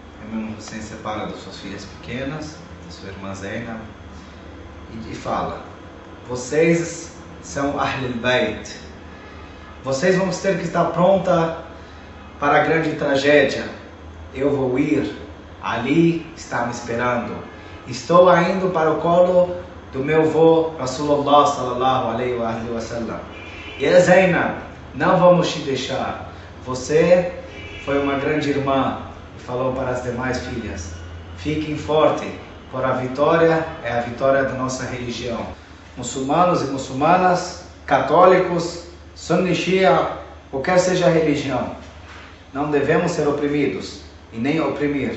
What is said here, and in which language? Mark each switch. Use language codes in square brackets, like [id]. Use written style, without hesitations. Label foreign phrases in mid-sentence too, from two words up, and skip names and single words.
[pt] Imam Imam Hussein separa das suas filhas pequenas, da sua irmã Zainab, e fala: vocês são [ar] أهل البيت, [pt] vocês vão ter que estar pronta para a grande tragédia. Eu vou ir, Ali está me esperando. Estou indo para o colo do meu avô [ar] رسول الله صلى الله عليه وسلم. [pt] E Zainab, não vamos te deixar. Você foi uma grande irmã. E falou para as demais filhas: fiquem fortes, por a vitória é a vitória da nossa religião. Muçulmanos e muçulmanas, católicos, sunni, shia, qualquer seja a religião, não devemos ser oprimidos e nem oprimir.